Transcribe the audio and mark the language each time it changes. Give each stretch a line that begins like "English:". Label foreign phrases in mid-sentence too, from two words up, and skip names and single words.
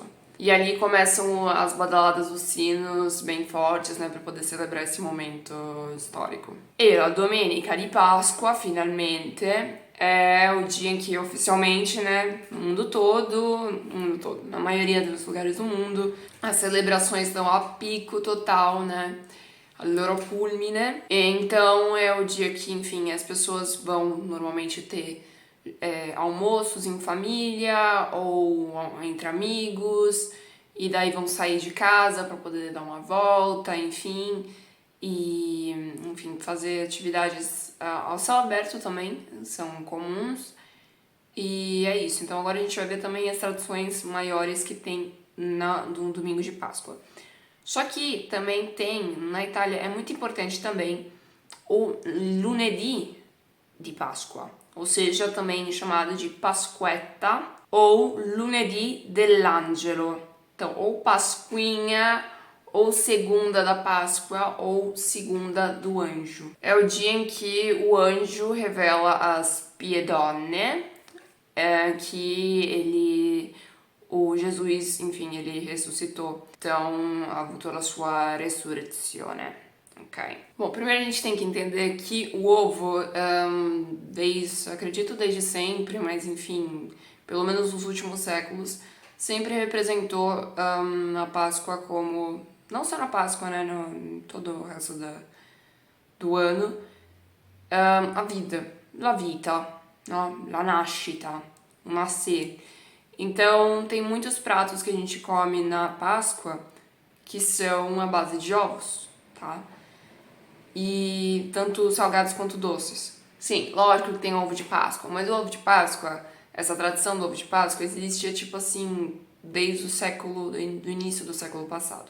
Portuguese: E ali começam as badaladas dos sinos bem fortes, né, para poder celebrar esse momento histórico. E a
Italian: Domenica di
Portuguese: Páscoa, finalmente, é o dia em que oficialmente, né, no mundo todo, na maioria dos lugares do mundo, as celebrações estão a pico total, né,
Italian: al loro culmine.
Portuguese: E então é o dia que, enfim, as pessoas vão normalmente ter almoços em família ou entre amigos, e daí vão sair de casa para poder dar uma volta, enfim, e enfim, fazer atividades ao céu aberto também são comuns. E é isso. Então agora a gente vai ver também as tradições maiores que tem no domingo de Páscoa. Só que também tem, na Itália, é muito importante também o
Italian: lunedì di
Portuguese: Páscoa, ou seja, também chamado de Pasquetta ou
Italian: lunedì dell'angelo.
Portuguese: Então, ou Pasquinha, ou segunda da Páscoa, ou segunda do anjo. É o dia em que o anjo revela às piedonne que o Jesus, enfim, ele ressuscitou. Então,
Italian: ha avuto la sua resurrezione.
Portuguese: Ok. Bom, primeiro a gente tem que entender que o ovo, acredito desde sempre, mas enfim, pelo menos nos últimos séculos, sempre representou a Páscoa como, não só na Páscoa, né, no todo o resto do ano, a vida,
Italian: la vita, no? La nascita,
Portuguese: o nascer. Então, tem muitos pratos que a gente come na Páscoa que são à base de ovos, tá? E tanto salgados quanto doces. Sim, lógico que tem ovo de Páscoa, mas o ovo de Páscoa, essa tradição do ovo de Páscoa existia tipo assim desde do início do século passado.